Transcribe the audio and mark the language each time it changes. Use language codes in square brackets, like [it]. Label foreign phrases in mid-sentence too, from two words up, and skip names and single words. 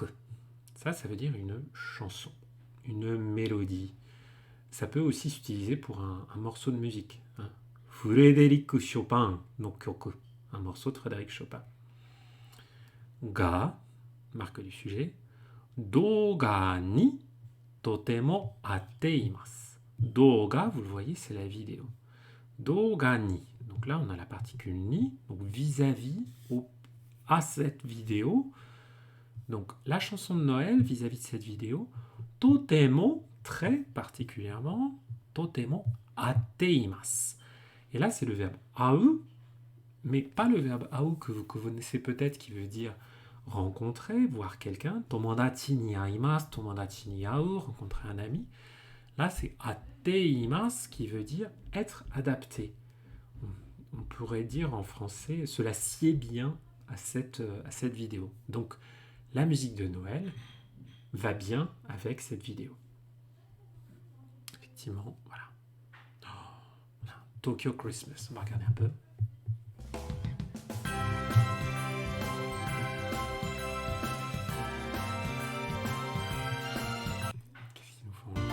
[fr] Ça veut dire une chanson, une mélodie. Ça peut aussi s'utiliser pour un morceau de musique. Hein. [ja] Frédéric Chopin no kyoku. [fr] Un morceau de Frédéric Chopin. Ga, marque du sujet. [ja] 動画にとてもあっています. [fr] Doga, vous le voyez, c'est la vidéo. [ja] 動画に. [fr] Donc là, on a la particule ni, donc vis-à-vis à cette vidéo. Donc la chanson de Noël vis-à-vis de cette vidéo. Totemo, très particulièrement, [ja] とてもあっています. [fr] Et là, c'est le verbe au, mais pas le verbe au que vous connaissez peut-être, qui veut dire rencontrer, voir quelqu'un. [ja] 友達に会います、友達に会う, [fr] rencontrer un ami. Là, c'est [ja] あっています [fr] qui veut dire être adapté. On pourrait dire en français, cela sied bien à cette vidéo. Donc, la musique de Noël va bien avec cette vidéo. Effectivement, voilà. Tokyo Christmas, on va regarder un peu. Qu'est-ce qu'ils nous font?